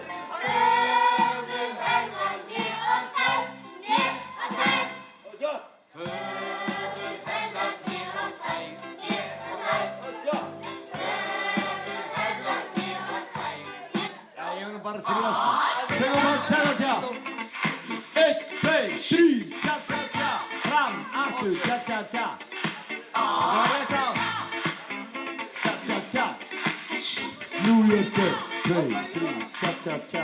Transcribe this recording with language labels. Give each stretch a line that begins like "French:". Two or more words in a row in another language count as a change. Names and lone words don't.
Icelandic: Bara skrifa sko. Tökum við tja-tja-tja. 1, 2, 3, tja-tja-tja. Fram, aftur, tja-tja-tja. Það var rétt á. Tja-tja-tja. Nú 1, 2, 3, tja-tja-tja.